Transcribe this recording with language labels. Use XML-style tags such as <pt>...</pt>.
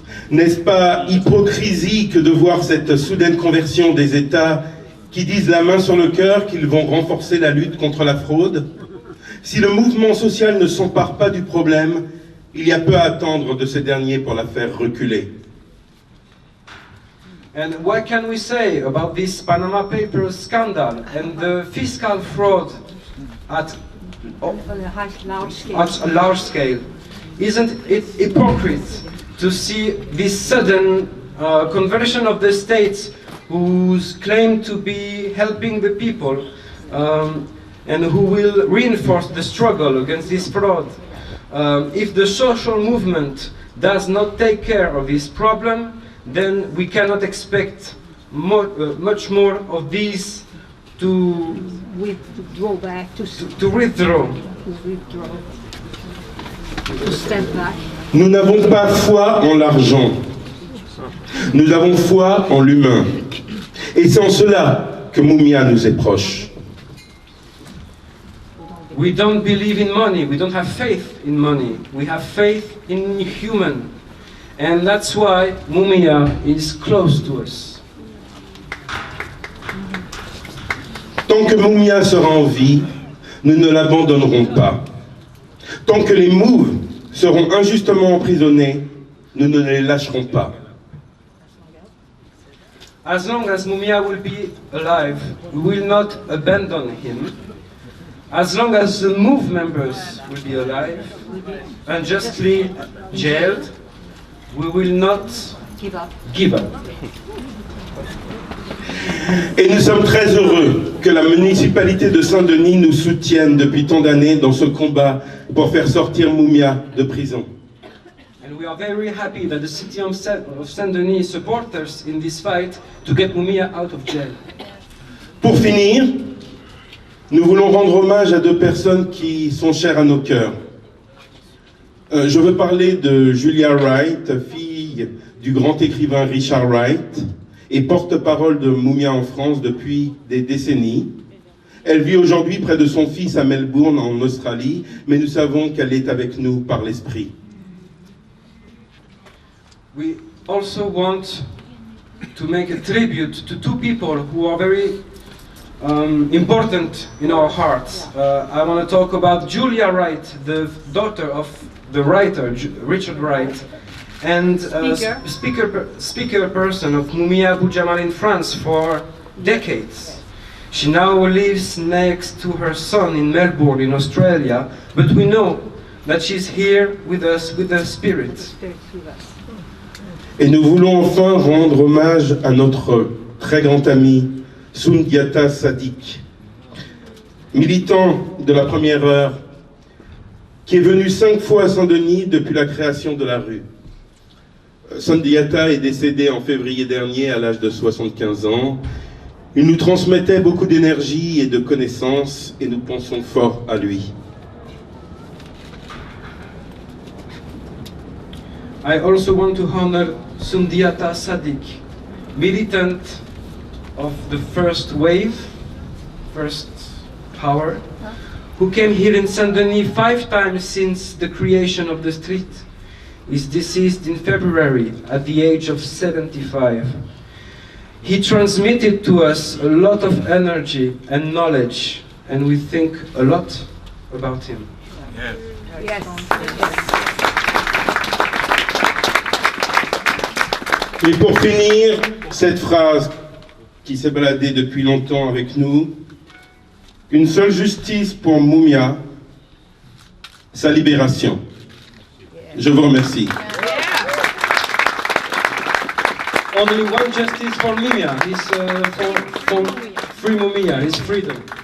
<fr>N'est-ce pas hypocrisie que de voir cette soudaine conversion des États qui disent la main sur le cœur qu'ils vont renforcer la lutte contre la fraude? Si le mouvement social ne s'empare pas du problème, il y a peu à attendre de ces derniers pour la faire reculer.</fr> <en>And what can we say about this Panama Papers scandal and the fiscal fraud at a large scale? Isn't it hypocrite to see this sudden conversion of the states whose claim to be helping the people and who will reinforce the struggle against this fraud? If the social movement does not take care of this problem, then we cannot expect much more of these to Withdraw back, to withdraw. to step back.</en> <fr>Nous n'avons pas foi en l'argent. Nous avons foi en l'humain. Et c'est en cela que Mumia nous est proche.</fr> <en>We don't believe in money, we don't have faith in money, we have faith in human. And that's why Mumia is close to us.</en> <fr>Tant que Mumia sera en vie, nous ne l'abandonnerons pas. Tant que les Mouves seront injustement emprisonnés, nous ne les lâcherons pas.</fr> <en>As long as Mumia will be alive, we will not abandon him. As long as the MOVE members will be alive, unjustly jailed, we will not give up.</en> <fr>Et nous sommes très heureux que la municipalité de Saint-Denis nous soutienne depuis tant d'années dans ce combat pour faire sortir Mumia de prison.</fr> <en>And we are very happy that the city of Saint-Denis supports us in this fight to get Mumia out of jail.</en> <fr>Pour finir, nous voulons rendre hommage à deux personnes qui sont chères à nos cœurs. Je veux parler de Julia Wright, fille du grand écrivain Richard Wright, et porte-parole de Mumia en France depuis des décennies. Elle vit aujourd'hui près de son fils à Melbourne, en Australie, mais nous savons qu'elle est avec nous par l'esprit.</fr> <en>We also want to make a tribute to two people who are very important in our hearts. I want to talk about Julia Wright, the daughter of the writer Richard Wright, and speaker person of Mumia Abu Jamal in France for decades. She now lives next to her son in Melbourne in Australia, but we know that she's here with us with the spirit.</en> <fr>Et nous voulons enfin rendre hommage à notre très grand ami Soundiata Sadiq, militant de la première heure, qui est venu 5 fois à Saint-Denis depuis la création de la rue. Soundiata est décédé en février dernier à l'âge de 75 ans. Il nous transmettait beaucoup d'énergie et de connaissances et nous pensons fort à lui.</fr> <en>I also want to honor Soundiata Sadiq, militant of the first wave, first power, who came here in Saint-Denis 5 times since the creation of the street. He's deceased in February at the age of 75. He transmitted to us a lot of energy and knowledge, and we think a lot about him. Yes.</en> <fr>Et pour finir, cette phrase qui s'est baladée depuis longtemps avec nous: une seule justice pour Mumia, sa libération. Je vous remercie.</fr> <en>Only one justice for Mumia, for free Mumia, his freedom.</en>